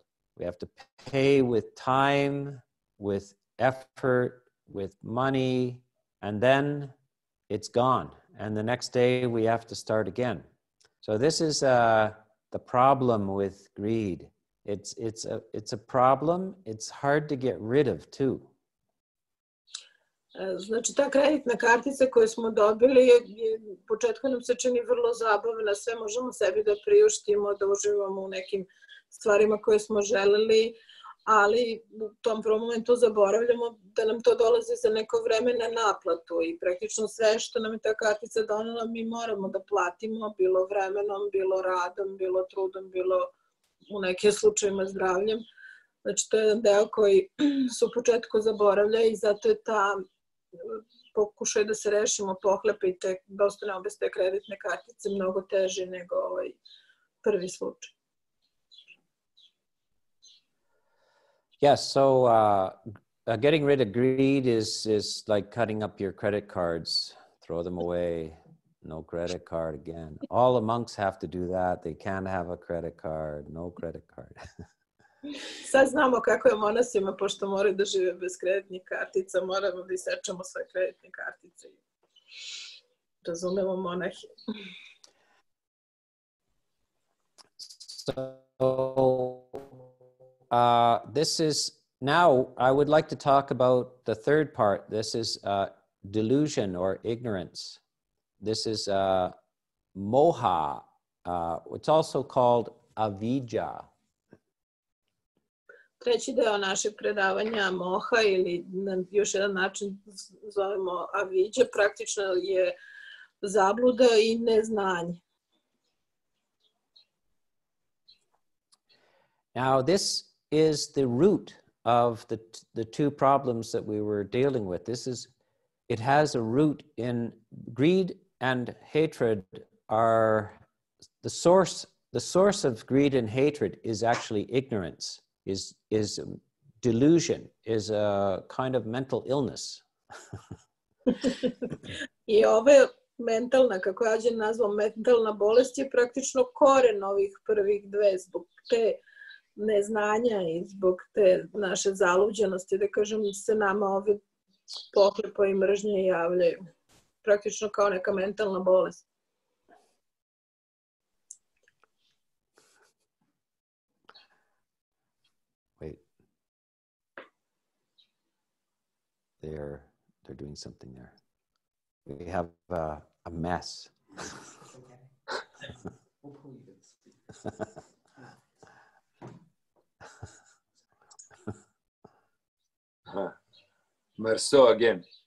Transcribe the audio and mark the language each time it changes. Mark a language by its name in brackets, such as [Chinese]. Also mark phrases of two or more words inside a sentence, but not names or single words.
[English] We have to pay with time, with effort, with money, and then it's gone. And the next day we have to start again. So this is the problem with greed. It's a problem. It's hard to get rid of too. [Serbian] Znači, ta kreditna kartica koju smo dobili, u početku nam se čini vrlo zabavna, sve možemo sebi da priuštimo, da uživamo u nekim stvarima koje smo želeli, ali u tom prvom momentu zaboravljamo da nam to dolazi za neko vreme na naplatu i praktično sve što nam je ta kartica donela mi moramo da platimo, bilo vremenom, bilo radom, bilo trudom, bilo u nekim slučajima zdravljem. Znači, to je jedan deo koji se u početku zaboravlja i zato je ta pokušaj da se rešimo pohlepe i da ostanemo bez te kreditne kartice mnogo teži nego prvi slučaj. [English] Yes, so getting rid of greed is like cutting up your credit cards, throw them away, no credit card again. All the monks have to do that. They can't have a credit card, no credit card. [Serbian] Sad znamo kako je monasima, pošto moraju da žive bez kreditnih kartica, moramo da isečemo sve kreditne kartice. Razumemo monahe. [English] So, this is, now I would like to talk about the third part. This is delusion or ignorance. This is moha. It's also called avidya. [Serbian] Treći deo našeg predavanja moha ili na još jedan način zovemo avidja, praktično je zabluda i neznanje. [English] Now this is the root of the two problems that we were dealing with. It has a root in greed and hatred are the source of greed and hatred is actually ignorance. Is delusion, is a kind of mental illness. [Serbian] I ovo je mentalna, kako je Ajahn nazvao, mentalna bolest je praktično koren ovih prvih dve zbog te neznanja i zbog te naše zaluđenosti, da kažem, se nama ove pohlepa i mržnje javljaju. Praktično kao neka mentalna bolest. [English] They're doing something there. We have a mess. Marceau again.